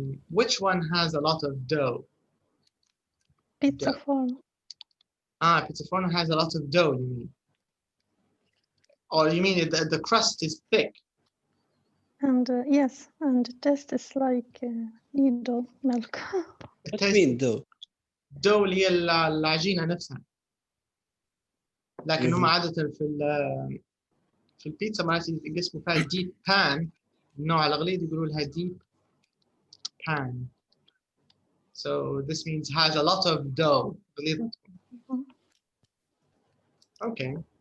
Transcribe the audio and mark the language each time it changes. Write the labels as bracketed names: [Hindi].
[English] Which one has a lot of dough? Pizza Forno. Pizza Forno has a lot of dough, you mean? Or you mean the crust is thick? And yes, and the taste is like needle milk. What do you mean dough? [Arabic] dough اللي هي العجينة نفسها. لكن هم عادة في البيتزا مالت اسمه فيها deep pan. النوع الغليظ يقولوا لها deep pan. [English] So this means has a lot of dough. Okay.